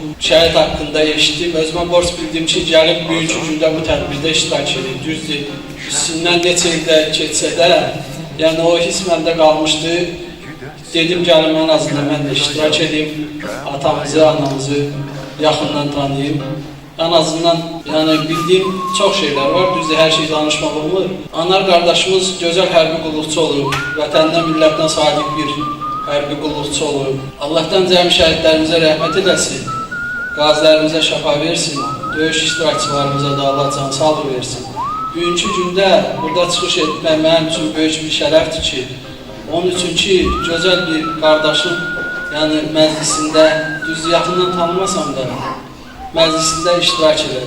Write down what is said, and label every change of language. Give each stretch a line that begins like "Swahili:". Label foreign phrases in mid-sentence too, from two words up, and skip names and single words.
Azerbaijani: Şəhid haqqında eşitdim, özümə borc bildim ki, gəlib bugünkü gündə bu tədbirdə iştirak edib. Düzdür, üstündən neçə ildə keçsə də, yəni o his məndə qalmışdı. Dedim, gəlim ən azından mən də iştirak edeyim, atamızı, anamızı yaxından tanıyayım.
Turkish: En azından yani bildiğim çok şeyler var.
Azerbaijani: Düzdür, her şey danışmaq olmur. Anar qardaşımız gözəl hərbi qulluqçu olub. Vətəninə, millətinə sadiq bir hərbi qulluqçu olub. Allah'tan cəmi şəhidlərimizə rəhmət edəsin. Qazilərimizə şəfa versin. Döyüş iştirakçılarımıza da Allah can sağlığı versin. Bugünkü gündə burada çıxış etmək mənim üçün böyük bir şərəfdir ki, onun üçün ki, gözəl bir qardaşım yəni məclisində, düzdür, yaxından tanımasam da, məclisində iştirak edir.